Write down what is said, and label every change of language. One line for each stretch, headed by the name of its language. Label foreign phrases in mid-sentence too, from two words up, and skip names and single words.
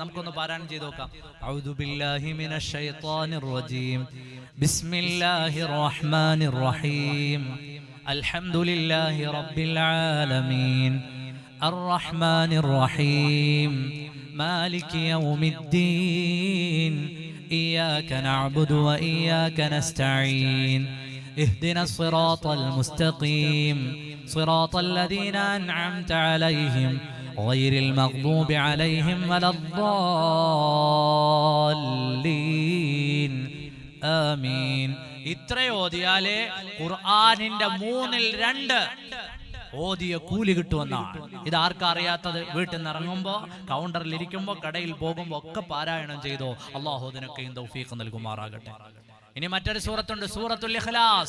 Malayalam: നമുക്കൊന്ന് പാരായണം ചെയ്ത് നോക്കാം.
Arabic: أعوذ بالله من الشيطان الرجيم. بسم الله الرحمن الرحيم. الحمد لله رب العالمين. الرحمن الرحيم. مالك يوم الدين. إياك نعبد وإياك نستعين. اهدنا الصراط المستقيم. صراط الذين أنعمت عليهم غير المغضوب عليهم ولا الضالين. آمين.
Malayalam: ഇത്രയും ഓതിയാലേ ഖുർആനിന്റെ 2/3 ഓതിയ കൂലി കിട്ടുമെന്നാണ്. ഇത് ആർക്കാ അറിയാത്തത്? വീട്ടിൽ നിന്ന് ഇറങ്ങുമ്പോ, കൗണ്ടറിൽ ഇരിക്കുമ്പോ, കടയിൽ പോകുമ്പോ ഒക്കെ പാരായണം ചെയ്തോ. അല്ലാഹു അതിനൊക്കെയും തൗഫീഖ് നൽകുമാറാകട്ടെ. ഇനി മറ്റൊരു സൂറത്തുണ്ട്, സൂറത്തുൽ ഇഖ്ലാസ്.